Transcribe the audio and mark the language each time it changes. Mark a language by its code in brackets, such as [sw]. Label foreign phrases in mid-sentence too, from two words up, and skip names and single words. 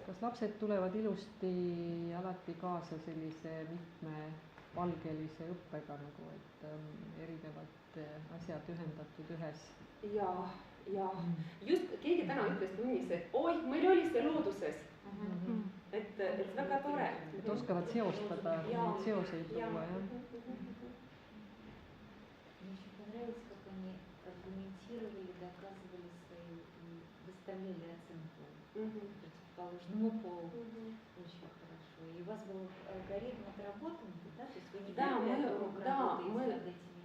[et] Kas lapsed tulevad ilusti alati kaasa sellise mitmepalgelise õppega nagu, et erinevad asjad ühendatud ühes? Ja just keegi täna ütles tunnis, et oi, meil oli see looduses. Et väga tore. Et oskavad seostada, neid seoseid luua, jah. [ru] Аргументировали, доказывали свои, выставляли оценку противоположному полу. Очень хорошо. И у вас был алгоритм отработан, да? То есть вы не первый урок работаете над этими?